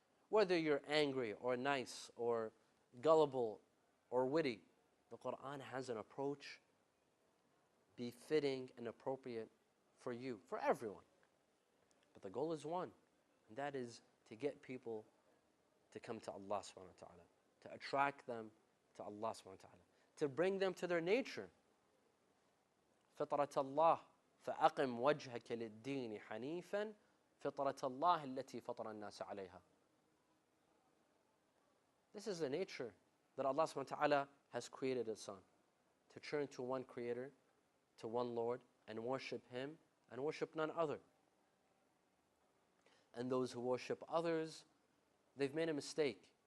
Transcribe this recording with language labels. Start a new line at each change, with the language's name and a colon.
English: Whether you're angry or nice or gullible or witty, the Quran has an approach befitting and appropriate for you, for everyone. But the goal is one, and that is to get people to come to Allah subhanahu wa ta'ala, to attract them to Allah subhanahu wa ta'ala, to bring them to their nature.
Arabic: فطرة الله فأقم وجهك للدين حنيفا فطرة الله التي فطر الناس عليها.
English: This is the nature that Allah subhanahu wa ta'ala has created us on, to turn to one Creator, to one Lord, and worship Him, and worship none other. And those who worship others, they've made a mistake.